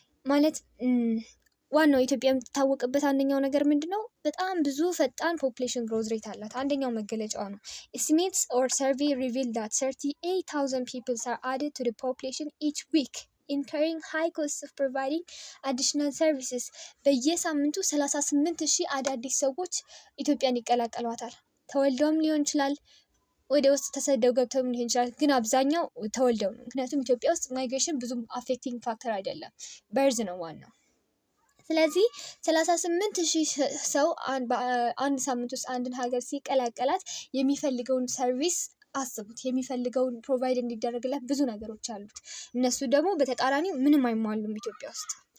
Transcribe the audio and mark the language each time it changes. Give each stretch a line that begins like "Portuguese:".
Amharic: ማለት ዋናው ኢትዮጵያ የምትታወቅበት አንደኛው ነገር ምንድነው? በጣም ብዙ ፈጣን ፖፑሌሽን ግሮዝ ሬት አላት። አንደኛው መገለጫዋ ነው።
English: Estimates or survey reveal that 38,000 people are added to the population each week, incurring high costs of providing additional services.
Amharic: በየሳምንቱ 38,000 አዳዲስ ሰዎች ኢትዮጵያን ይቀላቀሏታል። ተወልደውም ሊሆን ይችላል፣ ወደ ውስጥ ተሰደው ገብተውም ሊሆን ይችላል። ግን አብዛኛው ተወልደው ነው። ምክንያቱም ኢትዮጵያ ውስጥ ማይግሬሽን ብዙም አፌክቲንግ ፋክተር አይደለም፣ በርዝ ነው ዋናው። ስለዚህ 38,000 ሰው በአንድ ሳምንት ውስጥ አንድን ሀገር ሲቀላቀላት የሚፈልገውን ሰርቪስ አስቡት። የሚፈልገውን ፕሮቫይድ እንዲደረግላት ብዙ ነገሮች አሉት። እነሱ ደግሞ በተቃራኒው ምንም አይሟሉም ኢትዮጵያ ውስጥ።